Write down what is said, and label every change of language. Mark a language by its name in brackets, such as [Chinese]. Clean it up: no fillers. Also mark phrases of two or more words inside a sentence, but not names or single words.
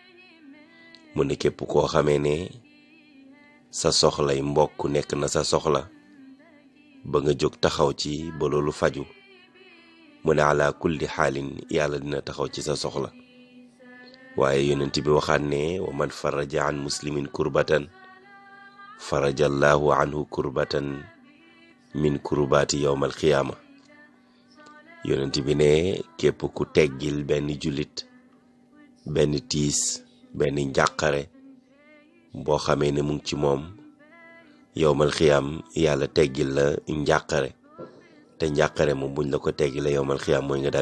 [Wolof] mu ne képp koo xamee ne sa soxlay mbokk nekk na sa soxla ba nga jóg taxaw ci ba loolu faju mu ne [Arabic] على كل حال [Wolof] yàlla dina taxaw ci sa soxla waaye yonent bi waxaat ne [Arabic] ومن فرج عن مسلم كربة فرج الله عنه كربة من كربات يوم القيامة [Wolof] yonent bi ne képp ku teggil benn jullit benn tiis benn njàqare boo xamee ne mu ngi ci moom [Arabic] يوم القيامة [Wolof] yàlla teggil la njàqare te njàqare moom buñ la ko teggil la [Arabic] يوم القيامة [Wolof] mooy nga daal